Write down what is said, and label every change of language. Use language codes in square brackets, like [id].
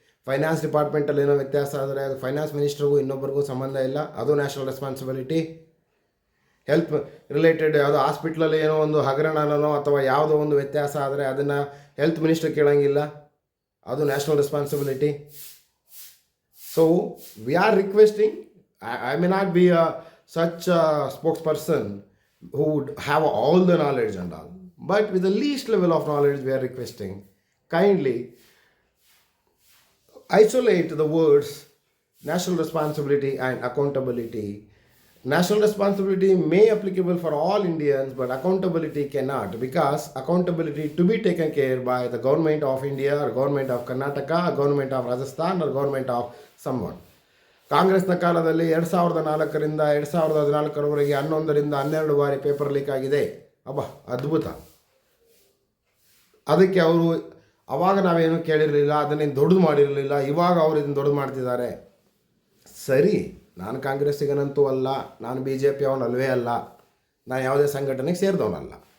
[kn] Finance ಡಿಪಾರ್ಟ್ಮೆಂಟಲ್ಲಿ ಏನೋ ವ್ಯತ್ಯಾಸ ಆದರೆ ಅದು ಫೈನಾನ್ಸ್ ಮಿನಿಸ್ಟ್ರಿಗೂ ಇನ್ನೊಬ್ಬರಿಗೂ ಸಂಬಂಧ ಇಲ್ಲ, ಅದು ನ್ಯಾಷನಲ್ ರೆಸ್ಪಾನ್ಸಿಬಿಲಿಟಿ. ಹೆಲ್ತ್ ರಿಲೇಟೆಡ್ ಯಾವುದೋ ಹಾಸ್ಪಿಟ್ಲಲ್ಲಿ ಏನೋ ಒಂದು ಹಗರಣನೋ ಅಥವಾ ಯಾವುದೋ ಒಂದು ವ್ಯತ್ಯಾಸ ಆದರೆ ಅದನ್ನು ಹೆಲ್ತ್ ಮಿನಿಸ್ಟರ್ ಕೇಳೋಂಗಿಲ್ಲ, ಅದು national responsibility. [en] So we are requesting, I may not be such a spokesperson who would have all the knowledge and all, but with the least level of knowledge we are requesting, kindly isolate the words national responsibility and accountability. National responsibility may applicable for all Indians, but accountability cannot, because accountability to be taken care by the government of India or government of Karnataka or government of Rajasthan or government of someone. [kn] ಕಾಂಗ್ರೆಸ್ನ ಕಾಲದಲ್ಲಿ 2004ರಿಂದ 2014ರವರೆಗೆ 11ರಿಂದ 12 ಬಾರಿ paper leak ಆಗಿದೆ. ಅಬ್ಬಾ ಅದ್ಭುತ. ಅದಕ್ಕೆ ಅವರು ಅವಾಗ ನಾವೇನು ಕೇಳಿರಲಿಲ್ಲ, ಅದನ್ನೇನು ದೊಡ್ಡದು ಮಾಡಿರಲಿಲ್ಲ. ಇವಾಗ ಅವರು ಇದನ್ನು ದೊಡ್ಡದು ಮಾಡ್ತಿದ್ದಾರೆ. ಸರಿ, ನಾನು ಕಾಂಗ್ರೆಸ್ಸಿಗನಂತೂ ಅಲ್ಲ, ನಾನು BJP ಅವನಲ್ವೇ ಅಲ್ಲ, ನಾನು ಯಾವುದೇ ಸಂಘಟನೆಗೆ ಸೇರಿದವನಲ್ಲ.